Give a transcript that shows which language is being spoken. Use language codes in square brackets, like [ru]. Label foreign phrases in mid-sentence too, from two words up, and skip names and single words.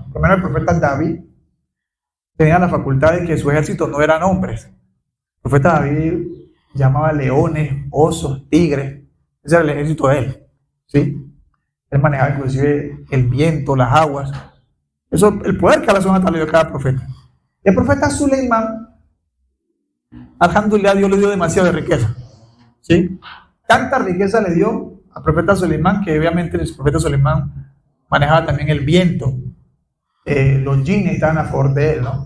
[es] Por lo menos el profeta David tenía la facultad de que su ejército no eran hombres. El profeta David llamaba leones, osos, tigres. Ese era el ejército de él, ¿sí? Él manejaba inclusive el viento, las aguas. Eso, el poder que Allah [ar] سبحانه وتعالى [es] dio a cada profeta. El profeta Suleimán, alhamdulillah, Dios le dio demasiado de riqueza, ¿sí? Tanta riqueza le dio al profeta Suleimán que obviamente el profeta Suleimán manejaba también el viento. Los jinnes estaban a favor de él, ¿no?